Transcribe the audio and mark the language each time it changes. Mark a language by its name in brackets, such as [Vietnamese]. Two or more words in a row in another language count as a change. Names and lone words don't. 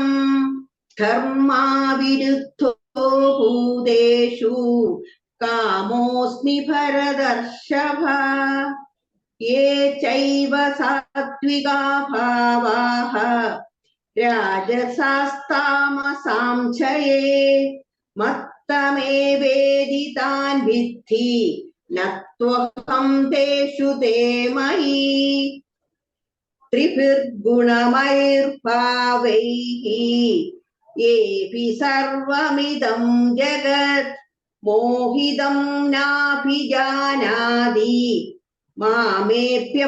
[Sanskrit] ധർമാവിരുദ്ധോ ഭൂതേഷു കാമോസ്മി ഭരതർഷഭ. യേ ചൈവ സാത്വികാ ഭാവാഃ രാജസാസ്താമസാം ച യേ. മത്തമേവേദി താൻ വിദ്ധി നത്വഹം തേഷു തേ മയി. त्रिभिर्गुणमैर्भावैः येऽपि सर्वमिदं जगत् मोहितं नाभिजानाति मामेभ्यः